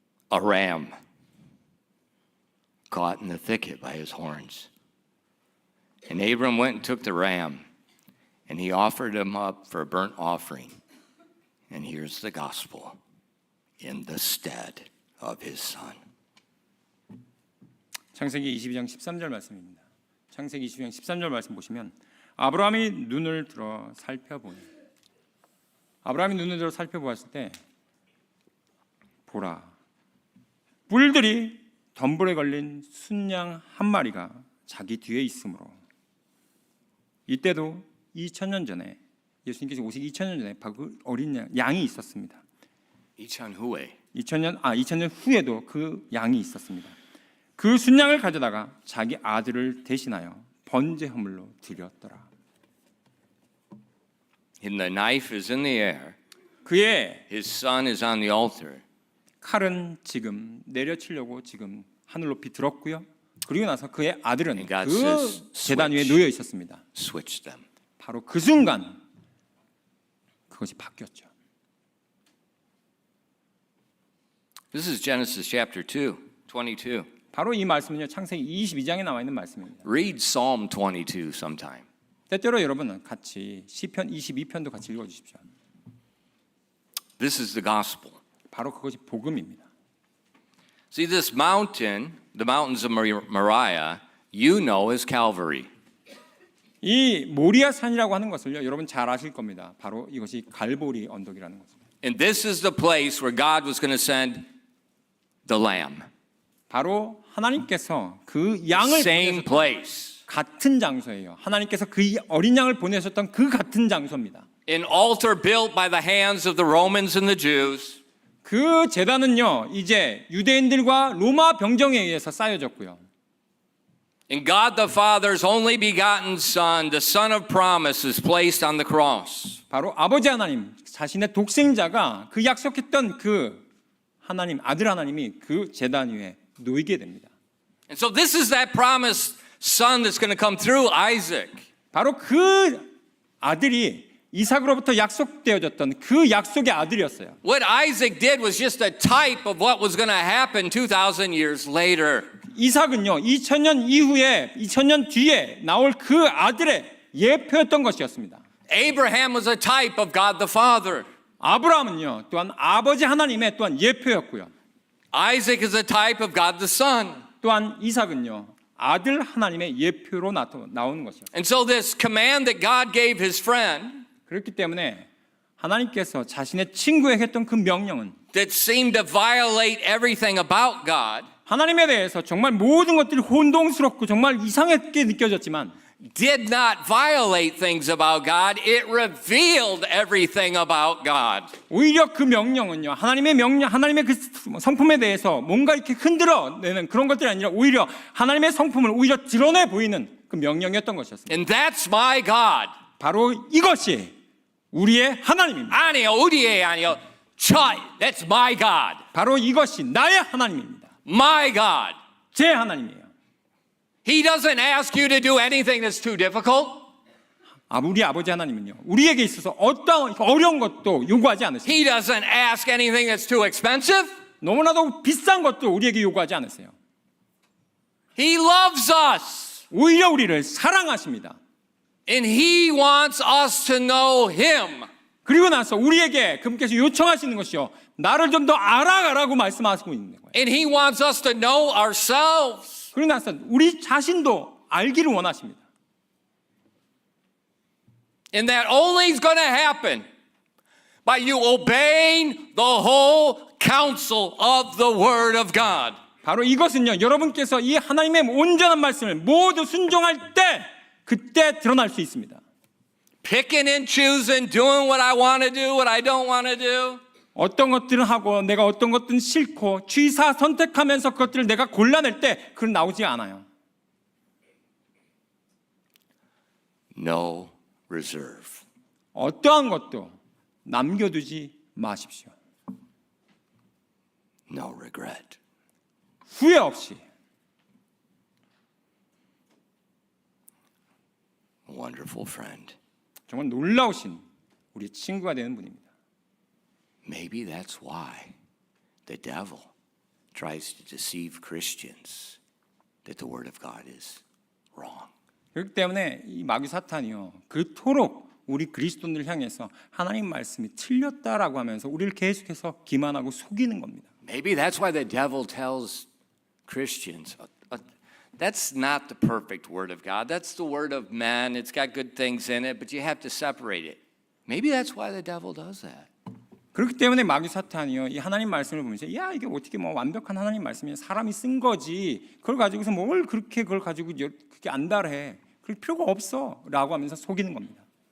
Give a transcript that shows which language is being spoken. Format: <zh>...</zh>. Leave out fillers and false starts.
<en>A ram caught in the thicket by his horns. And Abram went and took the ram, and he offered him up for a burnt offering. And here's the gospel in the stead of his son.</en> <ko>창세기 22장 13절 말씀입니다. 창세기 22장 13절 말씀 보시면 아브라함이 눈을 들어 살펴보니 아브라함이 눈을 들어 살펴보았을 때 보라 뿔들이 덤불에 걸린 순양 한 마리가 자기 뒤에 있으므로 이때도 2000년 전에 예수님께서 오시기 2000년 전에 그 어린 양이 있었습니다. 2000 후에 2000년 후에도 그 양이 있었습니다. 그 순양을 가져다가 자기 아들을 대신하여 번제 허물로 드렸더라.</ko> <en>And the knife is in the air.</en> <ko>그의</ko> <en>His son is on the altar.</en> <ko>칼은 지금 내려치려고 지금 하늘 높이 들었고요. 그리고 나서 그의 아들은</ko> <en>And God</en> <ko>그</ko> <en>says,</en> <ko>제단 위에</ko> <en>switch.</en> <ko>놓여 있었습니다.</ko> <en>Switch them.</en> <ko>바로 그 순간 그것이 바뀌었죠.</ko> <en>This is Genesis chapter 2, 22.</en> <ko>바로 이 말씀은요. 창세기 22장에 나와 있는 말씀입니다.</ko> <en>Read Psalm 22 sometime.</en> <ko>때때로 여러분은 같이 시편 22편도 같이 읽어 주십시오.</ko> <en>This is the gospel.</en> <ko>바로 그것이 복음입니다.</ko> <en>See, this mountain, the mountains of Moriah, you know as Calvary.</en> <ko>이 모리아 산이라고 하는 것을요. 여러분 잘 아실 겁니다. 바로 이것이 갈보리 언덕이라는 것입니다.</ko> <en>And this is the place where God was going to send the lamb.</en> <ko>바로 하나님께서 그 양을</ko> <en>Same</en> <ko>보내셨던</ko> <en>place.</en> <ko>같은 장소예요. 하나님께서 그 어린 양을 보내셨던 그 같은 장소입니다.</ko> <en>An altar built by the hands of the Romans and the Jews.</en> <ko>그 제단은요. 이제 유대인들과 로마 병정에 의해서 쌓여졌고요.</ko> <en>And God the Father's only begotten Son, the Son of promise, is placed on the cross.</en> <ko>바로 아버지 하나님 자신의 독생자가 그 약속했던 그 하나님 아들 하나님이 그 제단 위에 놓이게 됩니다.</ko> <en>And so this is that promised son that's going to come through Isaac.</en> <ko>바로 그 아들이 이삭으로부터 약속되어졌던 그 약속의 아들이었어요.</ko> <en>What Isaac did was just a type of what was going to happen 2,000 years later.</en> <ko>이삭은요 2000년 이후에 2000년 뒤에 나올 그 아들의 예표였던 것이었습니다.</ko> <en>Abraham was a type of God the Father.</en> <ko>아브라함은요 또한 아버지 하나님의 또한 예표였고요.</ko> <en>Isaac is a type of God the Son.</en> <ko>또한 이삭은요 아들 하나님의 예표로 나오는 것이었어요.</ko> <en>And so this command that God gave his friend</en> <ko>그렇기 때문에 하나님께서 자신의 친구에게 했던 그 명령은</ko> <en>that seemed to violate everything about God</en> <ko>하나님에 대해서 정말 모든 것들이 혼동스럽고 정말 이상하게 느껴졌지만</ko> <en>did not violate things about God. It revealed everything about God.</en> <ko>오히려 그 명령은요 하나님의 그 성품에 대해서 뭔가 이렇게 흔들어내는 그런 것들이 아니라 오히려 하나님의 성품을 오히려 드러내 보이는 그 명령이었던 것이었습니다.</ko> <en>And that's my God.</en> <ko>바로 이것이 우리의 하나님입니다. 아니요, 우리의 아니요.</ko> <en>That's my God.</en> <ko>바로 이것이 나의 하나님입니다.</ko> <en>My God.</en> <ko>제 하나님이에요.</ko> <en>He doesn't ask you to do anything that's too difficult.</en> <ko>우리 아버지 하나님은요 우리에게 있어서 어떤 어려운 것도 요구하지 않으세요.</ko> <en>He doesn't ask anything that's too expensive.</en> <ko>너무나도 비싼 것도 우리에게 요구하지 않으세요.</ko> <en>He loves us.</en> <ko>오히려 우리를 사랑하십니다.</ko> <en>And he wants us to know him.</en> <ko>그리고 나서 우리에게 그분께서 요청하시는 것이요 나를 좀 더 알아가라고 말씀하시고 있는 거예요.</ko> <en>And he wants us to know ourselves.</en> <ko>그리고 나서 우리 자신도 알기를 원하십니다.</ko> <en>And that only is going to happen by you obeying the whole counsel of the Word of God.</en> <ko>바로 이것은요 여러분께서 이 하나님의 온전한 말씀을 모두 순종할 때 그때 드러날 수 있습니다.</ko> <en>Picking and choosing, doing what I want to do, what I don't want to do.</en> <ko>어떤 것들은 하고 내가 어떤 것들은 싫고 취사 선택하면서 그것들을 내가 골라낼 때 그건 나오지 않아요.</ko> <en>no reserve.</en> <ko>어떠한 것도 남겨두지 마십시오.</ko> <en>No regret.</en> <ko>후회 없이.</ko> <en>A wonderful friend.</en> <ko>정말 놀라우신 우리 친구가 되는 분입니다.</ko> <en>Maybe that's why the devil tries to deceive Christians that the word of God is wrong.</en> <ko>그렇기 때문에 이 마귀 사탄이요, 그토록 우리 그리스도인을 향해서 하나님 말씀이 틀렸다라고 하면서 우리를 계속해서 기만하고 속이는 겁니다.</ko> <en>Maybe that's why the devil tells Christians, that's not the perfect word of God. That's the word of man. It's got good things in it, but you have to separate it. Maybe that's why the devil does that.</en> <ko>그렇기 때문에 마귀 사탄이요, 이 하나님 말씀을 보면서 야 이게 어떻게 뭐 완벽한 하나님 말씀이 사람이 쓴 거지, 그걸 가지고서 뭘 그렇게 그걸 가지고 그렇게 안달해, 그럴 필요가 없어라고 하면서 속이는 겁니다.</ko>